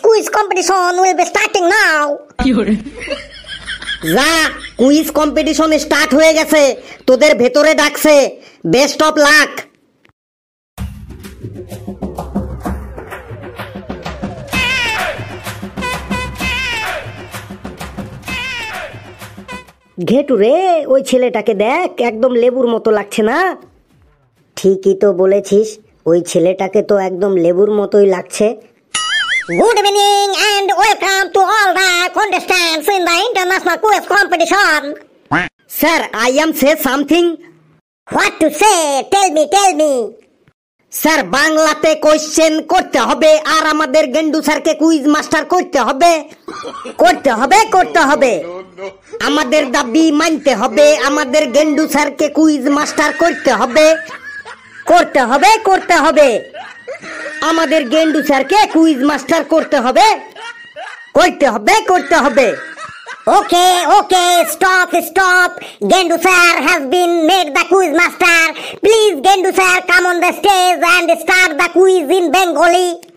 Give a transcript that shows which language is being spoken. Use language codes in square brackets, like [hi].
[en] Quiz competition will be starting now. [bn] যা, quiz competition start হয়ে গেছে, তোদের ভেতরে ডাকছে। [en] Best of luck. [bn] ঘেটু রে, ওই ছেলেটাকে দেখ, একদম লেবুর মতো লাগছে না? ঠিকই তো বলেছিস, ওই ছেলেটাকে তো একদম লেবুর মতোই লাগছে। [en] Good evening and welcome to all the contestants in the international quiz competition. Sir I am say something. What to say? Tell me, tell me. [bn] Sir বাংলাতে কোশ্চেন করতে হবে আর আমাদের গেন্ডু স্যারকে কুইজ মাস্টার করতে হবে। করতে হবে, করতে হবে। আমাদের দাবি মানতে হবে, আমাদের গেন্ডু স্যারকে কুইজ মাস্টার করতে হবে। করতে হবে, করতে হবে। আমাদের গেন্ডু স্যারকে কুইজ মাস্টার করতে হবে, করতে হবে, করতে হবে। [en] Okay, okay, stop, stop. Gendu sir has been made the quiz master. Please, Gendu sir, come on the stage and start the quiz in Bengali.